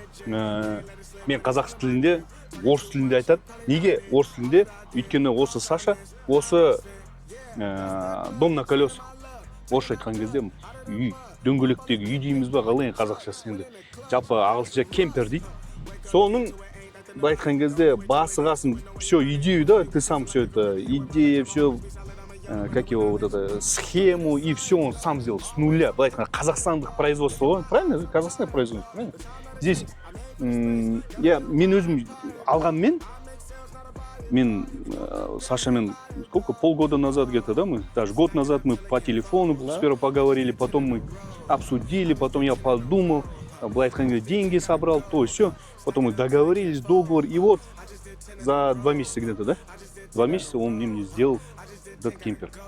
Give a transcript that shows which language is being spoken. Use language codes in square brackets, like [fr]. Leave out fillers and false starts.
[kk] Мен қазақша тілінде, орыс тілінде айтады. Неге орыс тілінде? Өйткені осы Саша, осы [ru] дом на колесах. [kk] Орысша айтқан кезде үй, дөңгелектегі үй дейміз ба, қалай қазақшасы енді. Жалпы ағылшынша кемпер дейді. Соның былай айтқан кезде басығасын, [ru] все идею, да, ты сам все это, идея, все, как его, вот это, схему, и все он сам сделал с нуля. [kk] Былай айтқан қазақстандық [ru] производство, правильно? Казахстанное производство, правильно? Здесь [kk] мен өзім алғанмен, мен Сашамен [ru] сколько, полгода назад где-то, да, мы, даже год назад мы по телефону сперва поговорили, потом мы обсудили, потом я подумал, [kk] былай айтқанда [ru] деньги собрал, то все, потом мы договорились, договор, и вот за 2 месяца где-то, да, 2 месяца он мне сделал этот кемпер.